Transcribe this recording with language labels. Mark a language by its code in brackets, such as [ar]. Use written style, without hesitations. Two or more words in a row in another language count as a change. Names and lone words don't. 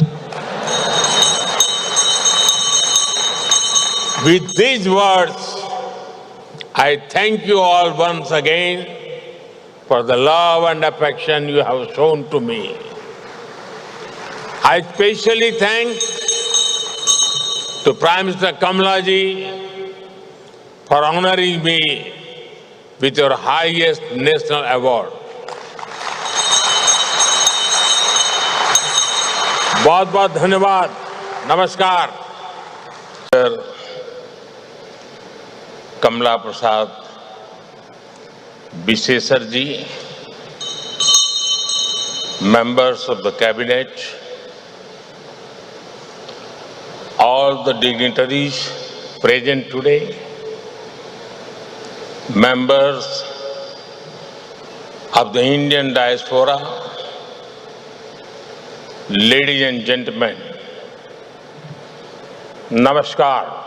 [en] With these words, I thank you all once again for the love and affection you have shown to me. I especially thank to Prime Minister Kamalaji for honoring me with your highest national award. [hi] बहुत-बहुत धन्यवाद. नमस्कार. [en] कमला प्रसाद Bisesar ji, members of the cabinet, all the dignitaries present today, members of the Indian diaspora, ladies and gentlemen, Namaskar.